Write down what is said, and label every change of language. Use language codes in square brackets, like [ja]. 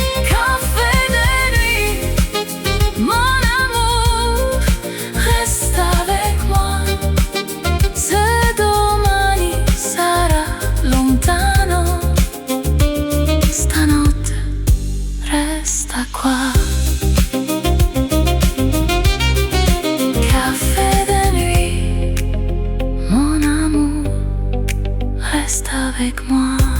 [fr] Café de nuit, mon amour, resta avec moi. [it] Se domani sarà lontano, stanotte resta qua. [fr] Café de nuit, mon amour, reste avec moi.